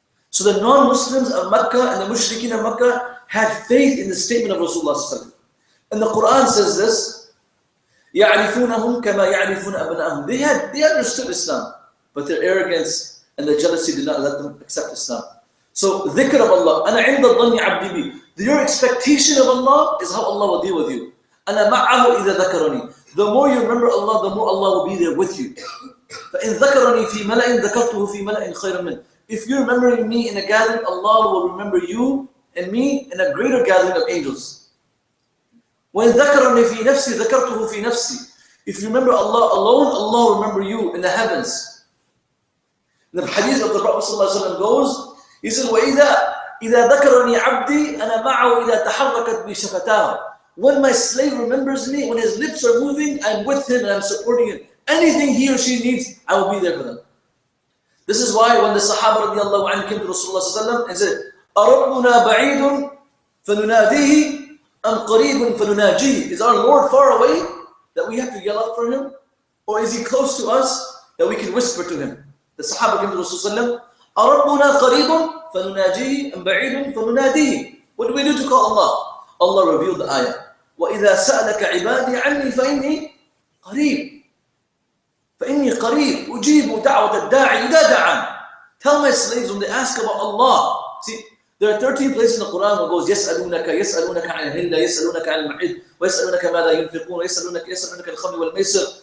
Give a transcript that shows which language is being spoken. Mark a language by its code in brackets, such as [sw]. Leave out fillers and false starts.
[en] So the non-Muslims of Makkah and the mushrikeen of Makkah had faith in the statement of Rasulullah. And the Quran says this, [ar] يَعْرِفُونَهُمْ كَمَا يَعْرِفُونَ أَبْنَاءَهُمْ. [en] They understood Islam, but their arrogance and their jealousy did not let them accept Islam. So dhikr of Allah, [ar] أَنَا عِنْدَ الظَّنِّ عَبْدِي بِي. [en] Your expectation of Allah is how Allah will deal with you. [ar] أَنَا مَعَّهُ إِذَا ذَكَرَنِي. [en] The more you remember Allah, the more Allah will be there with you. [ar] فَإِنْ ذَكَرَنِي فِي مَلَئٍ ذَكَرْتُهُ فِي مَلَئٍ خَيْرًا مِنْ. [en] If you're remembering me in a gathering, Allah will remember you and me in a greater gathering of angels. [ar] وَإِنْ ذَكَرَنِي فِي نَفْسِي ذَكَرْتُهُ فِي نَفْسِي. [en] If you remember Allah alone, Allah will remember you in the heavens. The hadith of the Prophet ﷺ goes, he says, [ar] وَإِذَا ذَكَرَنِي عَبْدِي أَنَا مَعَهُ إِذَا تَحَرَّكَتْ بِي شَفَتَاهُ. [en] When my slave remembers me, when his lips are moving, I'm with him and I'm supporting him. Anything he or she needs, I will be there for them. This is why when the Sahaba radiallahu anhu came to Rasulullah and said, [ar] أَرَبُّنَا بَعِيدٌ فَنُنَادِيهِ أَمْ قَرِيبٌ فَنُنَاجِيهِ. [en] Is our Lord far away that we have to yell out for him? Or is he close to us that we can whisper to him? The Sahaba came to Rasulullah, [ar] أَرَبُّنَا قَرِيبٌ فَنُنَاجِيهِ أَمْ بَعِيدٌ فَنُنَادِيهِ. [en] What do we do to call Allah? Allah revealed the ayah. [ar] وَإِذَا سَأَلَكَ عِبَادِي عَنِّي فَإِنِّي قَرِيبٌ فَإِنِّي قَرِيبٌ أُجِيبُ دَعْوَةَ الدَّاعِ إِذَا دَعَانِ. [en] Tell my slaves when they ask about Allah. See, there are 13 places in the Quran where it goes, [ar] يَسْأَلُونَكَ عَنِ الْهِلَّةِ يَسْأَلُونَكَ عَنِ الْمَحِيضِ وَيَسْأَلُونَكَ مَاذَا يُنْفِقُونَ يَسْأَلُونَكَ الْخَمْرِ وَالْمَيْسِرِ.